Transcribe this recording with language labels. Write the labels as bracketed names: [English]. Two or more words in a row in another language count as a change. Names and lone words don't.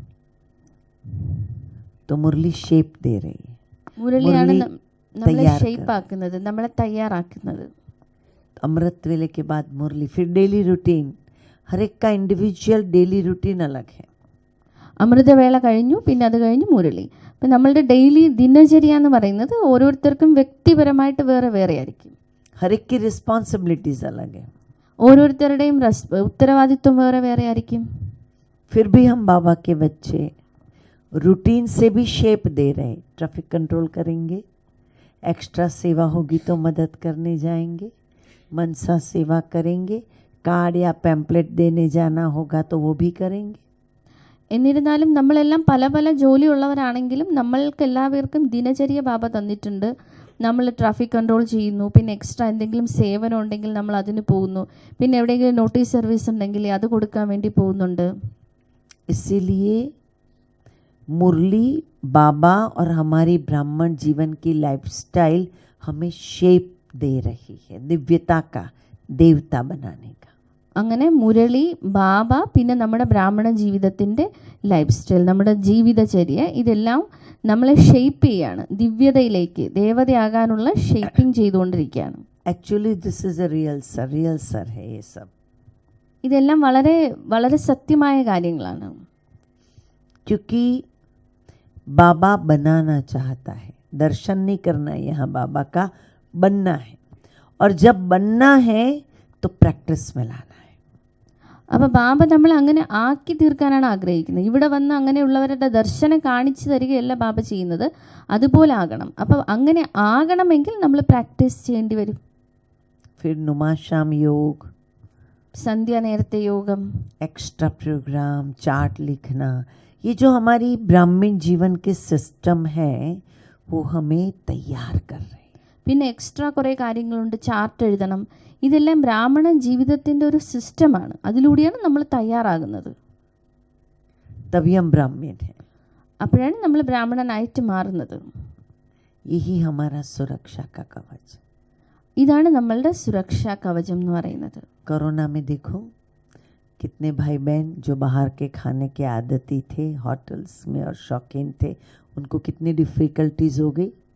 [Hindi] तो मुरली शेप दे रही है, [Malayalam] മുരളിയാണ് മുരളി നമ്മളെ തയ്യാർ ഷേപ്പ് ആക്കുന്നത്, നമ്മളെ തയ്യാറാക്കുന്നത്. [Hindi] अमृत वेले के बाद मुरली, फिर [English] daily routine, [Hindi] हर एक का [English] individual daily routine [Hindi] अलग है। [Malayalam] അമൃതവേള കഴിഞ്ഞു, പിന്നെ അത് കഴിഞ്ഞ് മുരളി. അപ്പം നമ്മളുടെ ഡെയിലി ദിനചര്യ എന്ന് പറയുന്നത് ഓരോരുത്തർക്കും വ്യക്തിപരമായിട്ട് വേറെ വേറെ ആയിരിക്കും. [Hindi] हर एक की रिस्पॉन्सिबिलिटीज अलग है। [Malayalam] ഓരോരുത്തരുടെയും ഉത്തരവാദിത്വം വേറെ വേറെ ആയിരിക്കും. [Hindi] फिर भी हम बाबा के बच्चे रूटीन से भी शेप दे रहे, [English] traffic control [Hindi] करेंगे, एक्स्ट्रा सेवा होगी तो मदद करने जाएंगे, मनसा सेवा करेंगे, कार्ड या पैम्पलेट देने जाना होगा तो वो भी करेंगे। [Malayalam] എന്നിരുന്നാലും നമ്മളെല്ലാം പല പല ജോലിയുള്ളവരാണെങ്കിലും നമ്മൾക്ക് എല്ലാവർക്കും ദിനചര്യ ബാബ തന്നിട്ടുണ്ട്. നമ്മൾ [English] traffic control [Malayalam] ചെയ്യുന്നു, പിന്നെ എക്സ്ട്രാ എന്തെങ്കിലും സേവനം ഉണ്ടെങ്കിൽ നമ്മൾ അതിന് പോകുന്നു, പിന്നെ എവിടെയെങ്കിലും [English] notice service [Malayalam] ഉണ്ടെങ്കിൽ അത് കൊടുക്കാൻ വേണ്ടി പോകുന്നുണ്ട്. [Hindi] इसीलिए मुरली बाबा और हमारी ब्राह्मण जीवन की लाइफस्टाइल हमें शेप दे रही है, दिव्यता का, देवता बनाने का। [Malayalam] അങ്ങനെ മുരളി, ബാബ, പിന്നെ നമ്മുടെ ബ്രാഹ്മണ ജീവിതത്തിൻ്റെ [English] life style, [Malayalam] നമ്മുടെ ജീവിതചര്യ, ഇതെല്ലാം നമ്മളെ ഷെയ്പ്പ് ചെയ്യാണ്, ദിവ്യതയിലേക്ക് ദേവതയാകാനുള്ള ഷെയ്പ്പിംഗ് ചെയ്തുകൊണ്ടിരിക്കുകയാണ്. [English] actually this is a real sir [Hindi] है ये सब, [Malayalam] ഇതെല്ലാം വളരെ വളരെ സത്യമായ കാര്യങ്ങളാണ്. [Hindi] क्योंकि बाबा बनाना चाहता है, दर्शन नहीं करना है यहाँ, बाबा का बनना है, और जब बनना है तो प्रैक्टिस में लाना है. [Malayalam] അപ്പോൾ ബാബ നമ്മൾ അങ്ങനെ ആക്കി തീർക്കാനാണ് ആഗ്രഹിക്കുന്നത്. ഇവിടെ വന്ന് അങ്ങനെയുള്ളവരുടെ ദർശനം കാണിച്ചു തരികയല്ല ബാബ ചെയ്യുന്നത്, അതുപോലെ ആകണം. അപ്പോൾ അങ്ങനെ ആകണമെങ്കിൽ നമ്മൾ പ്രാക്ടീസ് ചെയ്യേണ്ടി വരും. [Hindi] फिर नुमा शाम योग, [Malayalam] സന്ധ്യ നേരത്തെ യോഗം, [English] extra program, [Hindi] चार्ट लिखना, ये जो हमारी ब्राह्मण जीवन के सिस्टम है वो हमें तैयार कर रहे हैं. [Malayalam] പിന്നെ എക്സ്ട്രാ കുറേ കാര്യങ്ങളുണ്ട്, ചാർട്ട് എഴുതണം. ഇതെല്ലാം ബ്രാഹ്മണ ജീവിതത്തിൻ്റെ ഒരു സിസ്റ്റമാണ്, അതിലൂടെയാണ് നമ്മൾ തയ്യാറാകുന്നത്. [Hindi] तभी हम ब्राह्मण हैं. [Malayalam] അപ്പോഴാണ് നമ്മൾ ബ്രാഹ്മണനായിട്ട് മാറുന്നത്. [Hindi] यही हमारा सुरक्षा का कवच. [Malayalam] ഇതാണ് നമ്മളുടെ സുരക്ഷാ കവചം എന്ന് പറയുന്നത്. [Hindi] कोरोना में देखो कितने भाई बहन जो बाहर के खाने के आदती थे, होटल्स में और शौकीन थे, उनको कितनी डिफ़िकल्टीज हो गई.